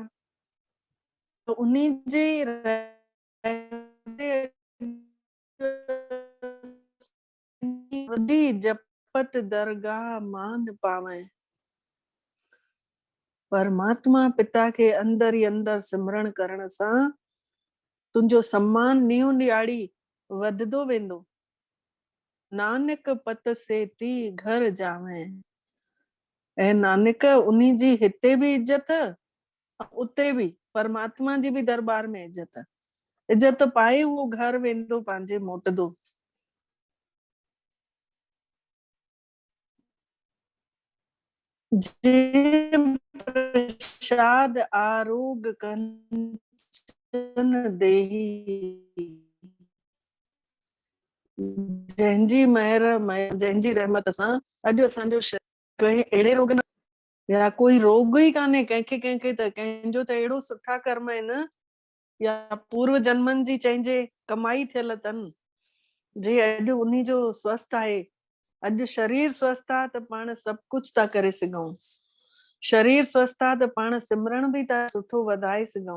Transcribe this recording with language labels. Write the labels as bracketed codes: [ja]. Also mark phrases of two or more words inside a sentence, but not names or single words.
[sd] तो उन्हीं जे [pa] ਜਪਤ ਦਰਗਾਹ ਮਾਨ ਪਾਵੇ, [sd] परमात्मा पिता के अंदर ही अंदर सिमरण करण सां तुंहिंजो सम्मान नीहू ॾियारी वधदो वेंदो। [pa] ਨਾਨਕ ਪਤ ਸੇ ਤੀ ਘਰ ਜਾਵੇ, [sd] ऐं नानक उन्ही जी हिते भी इज्जत, उते भी परमात्मा जी भी दरबार में इज्जत, इज्जत पाए वो घर वेंदो पंहिंजे मोटदो। [pa] ਪ੍ਰਸਾਦ ਆਰੋਗ ਕੰਚਨ ਦੇਹੀ, [sd] जंहिंजी महर जंहिंजी रहमत सां अॼु असांजो कंहिं अहिड़े रोग न, या कोई रोग ही कान्हे कंहिंखे कंहिंखे त कंहिंजो त अहिड़ो सुठा कर्म आहिनि, या पूर्व जन्मनि जी चइजे कमाई थियल अथनि, जे अॼु उन्ही जो स्वस्थ आहे। अॼु शरीर स्वस्थ आहे त पाण सभु कुझु था करे सघूं, शरीर स्वस्थ आहे त पाण सिमरण बि था सुठो वधाए सघूं।